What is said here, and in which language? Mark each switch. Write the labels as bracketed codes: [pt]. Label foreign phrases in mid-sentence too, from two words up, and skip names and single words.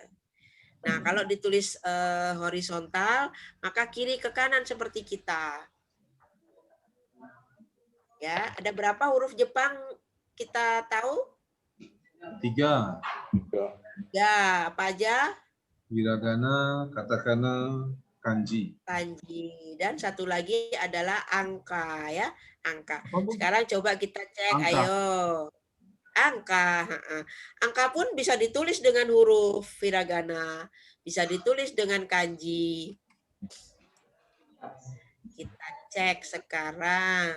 [id] Nah, kalau ditulis horizontal maka kiri ke kanan seperti kita. Ya, ada berapa huruf Jepang kita tahu? 3. Ya, apa aja? Hiragana, katakana, kanji. Kanji. Dan satu lagi adalah angka ya, angka. Sekarang coba kita cek, Angka. ayo. Angka. Angka pun bisa ditulis dengan huruf hiragana, bisa ditulis dengan kanji. Kita cek sekarang.